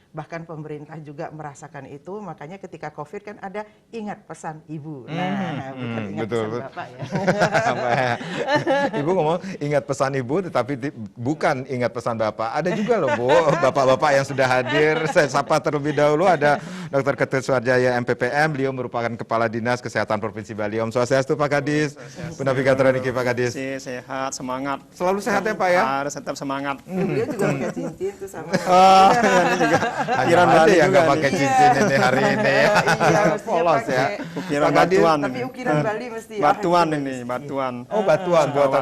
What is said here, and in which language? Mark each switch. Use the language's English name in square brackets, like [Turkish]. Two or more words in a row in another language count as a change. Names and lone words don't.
[Indonesian] Bahkan pemerintah juga merasakan itu, makanya ketika COVID kan ada ingat pesan ibu. Nah, bukan ingat pesan bapak ya. Ibu ngomong ingat pesan ibu, tetapi bukan ingat pesan bapak. Ada juga loh Bu, bapak-bapak yang sudah hadir. Saya sapa terlebih dahulu, ada Dr. Ketut Suarjaya MPPM, beliau merupakan Kepala Dinas Kesehatan Provinsi Bali. Om Swastiastu Pak Kadis, Bu Navigator Niki Pak Kadis. Sehat, semangat. Selalu sehat ya Pak ya? Harus tetap semangat. Beliau juga pakai cincin tuh sama. Ini juga Hanya ada yang nggak pakai cincin ini hari ini ya. Iya, Polos ya. Ukiran batuan. Tapi ukiran Bali mesti ya. Batuan ini, batuan. Oh batuan, buatan